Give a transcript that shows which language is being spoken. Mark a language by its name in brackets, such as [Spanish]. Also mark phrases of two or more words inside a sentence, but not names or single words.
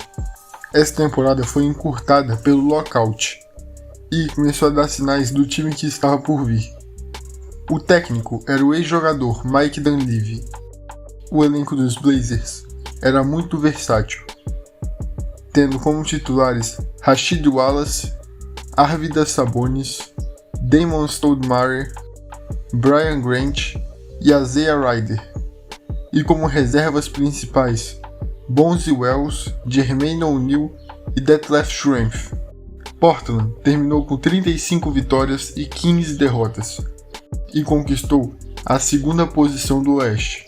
[Portuguese] Essa temporada foi encurtada pelo lockout e começou a dar sinais do time que estava por vir. O técnico era o ex-jogador Mike Dunleavy. O elenco dos Blazers era muito versátil, tendo como titulares Rasheed Wallace, Arvydas Sabonis, Damon Stoudemire, Brian Grant e Isaiah Rider, e como reservas principais Bonzi Wells, Jermaine O'Neal e Detlef Schrempf. Portland terminou com 35 vitórias e 15 derrotas e conquistou a segunda posição do Oeste.